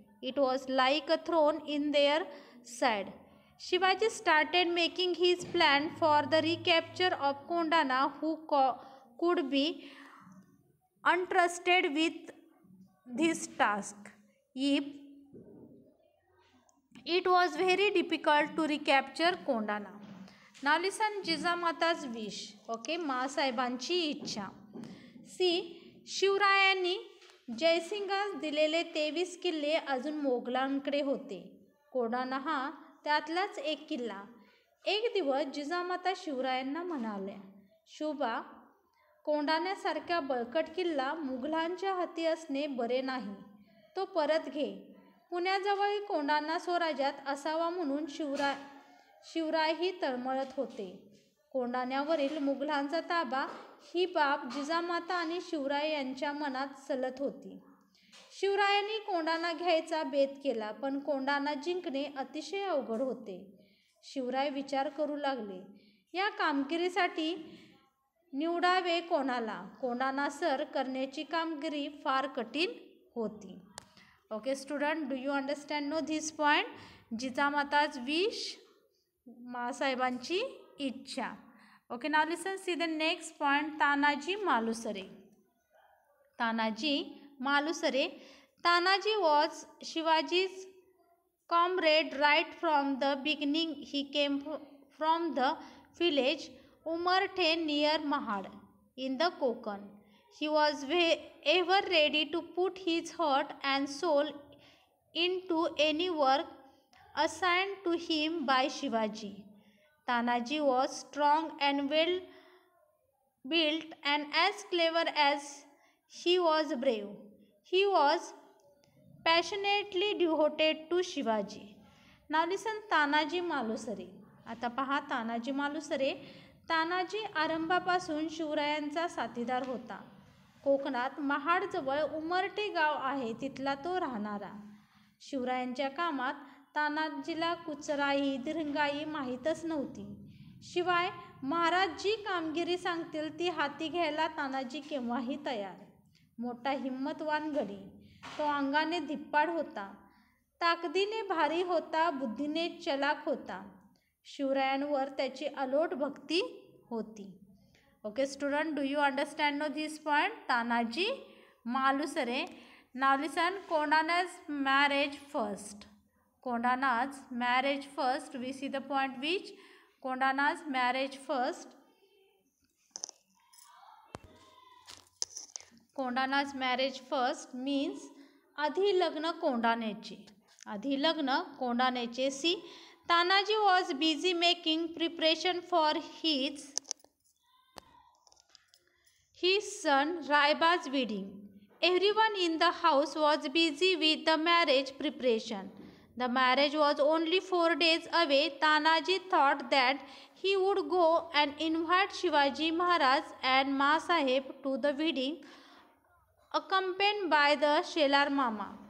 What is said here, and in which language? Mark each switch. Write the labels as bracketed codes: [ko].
[en] It was like a thorn in their side. Shivaji started making his plan for the recapture of Kondana, who could be entrusted with this task. If it was very difficult to recapture Kondana. Now listen Jijamata's wish. Okay, [mr] माँसाहेबांची इच्छा. See, शिवरायांनी जयसिंगास दिलेले 23 किल्ले अजून मोगलांकडे होते. कोंढाणा हा त्यातलाच एक किल्ला. एक दिवस जिजामाता शिवरायांना म्हणाल्या, शोभा, कोंढाण्यासारखा बळकट किल्ला मुघलांच्या हाती असणे बरे नाही. तो परत घे. पुण्याजवळ कोंढाणा स्वराज्यात असावा म्हणून शिवरायही तळमळत होते. कोंढाण्यावरील मुघलांचा ताबा ही बाब जिजामाता आणि शिवराय यांच्या मनात सलत होती. शिवरायांनी कोंढाणा घ्यायचा बेत केला, पण कोंढाणा जिंकणे अतिशय अवघड होते. शिवराय विचार करू लागले, या कामगिरीसाठी निवडावे कोणाला? कोंढाणा सर करण्याची कामगिरी फार कठीण होती. [en] Okay student, do you understand this point? Jijamata's wish, [mr] माँसाहेबांची इच्छा. [en] Okay, now listen, see the next point, Tanaji Malusare. Tanaji Malusare. Tanaji was Shivaji's comrade right from the beginning. He came from the village Umarthe near Mahad in the Konkan. He was ever ready to put his heart and soul into any work assigned to him by Shivaji. Tanaji was strong and well built and as clever as he was brave. He was passionately devoted to Shivaji. Now listen Tanaji Malusare. [mr] आता पहा तानाजी मालुसरे. तानाजी आरंभापासून शिवरायांचा साथीदार होता. कोकणात महाडजवळ उमरटे गाव आहे, तिथला तो राहणारा. शिवरायांच्या कामात तानाजीला कुचराई दिरंगाई माहीतच नव्हती. शिवाय महाराज जी कामगिरी सांगतील ती हाती घ्यायला तानाजी केव्हाही तयार. मोठा हिम्मतवान गडी. तो अंगाने धिप्पाड होता, ताकदीने भारी होता, बुद्धीने चलाक होता. शिवरायांवर त्याची अलोट भक्ती होती. [en] Okay student, do you understand this point? Tanaji Malusare. Now listen, Kondhana's marriage first. Kondhana's marriage first. We see the point which Kondhana's marriage first. Kondhana's marriage first means [mr] आधी लग्न कोंढाण्याचे. आधी लग्न कोंढाण्याचे. [en] See, Tanaji was busy making preparation for his son Rayba's wedding. Everyone in the house was busy with the marriage preparation. The marriage was only 4 days away. Tanaji thought that he would go and invite Shivaji Maharaj and Ma Sahib to the wedding, accompanied by the Shelar Mama.